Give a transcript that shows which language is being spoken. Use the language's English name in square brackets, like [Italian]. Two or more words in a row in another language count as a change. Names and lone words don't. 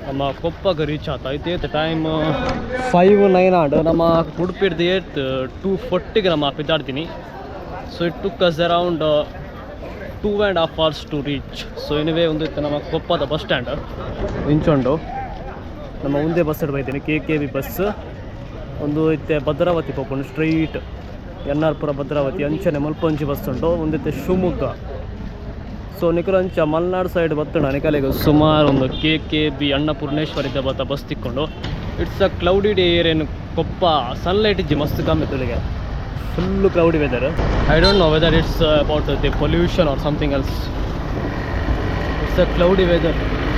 [Tulu] ಕೊಪ್ಪಗೆ ರೀಚ್ ಆತ ಐತೆ ಟೈಮ್ 5:09 ಆಡ್ ನಮ್ಮ ಉಡುಪಿಡ್ದು 2:40ಗೆ ನಮ್ಮ ಪಿದಾಡ್ತೀನಿ. [English] so it took us around 2.5 hours to reach. [Tulu] ಸೊ ಎನಿವೇ ಒಂದು ಇತ್ತು ನಮ್ಮ ಕೊಪ್ಪದ [English] bus stand [Tulu] ಇಂಚೊಂಡು ನಮ್ಮ ಮುಂದೆ ಬಸ್ ಬೈತೀನಿ KKB ಬಸ್ ಒಂದು ಇತ್ತೆ ಭದ್ರಾವತಿ ಪೋಪುಂಡು ಸ್ಟ್ರೈಟ್ ಎನ್ನಾರ್ಪುರ ಭದ್ರಾವತಿ ಅಂಚನೆ ಮಲ್ಪಂಚಿ ಬಸ್ ಉಂಟು. ಒಂದಿತ್ತೆ ಶಿವಮೊಗ್ಗ. ಸೊ ನಿಖರಂಚ ಮಲ್ನಾಡು ಸೈಡ್ ಬತ್ತುಂಡು ಅನಿಕಲೆಗೆ ಸುಮಾರು ಒಂದು KKB ಅನ್ನಪೂರ್ಣೇಶ್ವರಿದ್ದ ಬತ್ತ ಬಸ್ ತಿಕ್ಕೊಂಡು. [English] it's a cloudy day here in Koppa. [Tulu] ಸನ್ಲೈಟ್ ಇಜ್ಜಿ ಮಸ್ತ್ ಕಮ್ಮಿ ತುಳಿಗೆ, [English] full cloudy weather. I don't know whether it's about the pollution or something else. it's a cloudy weather.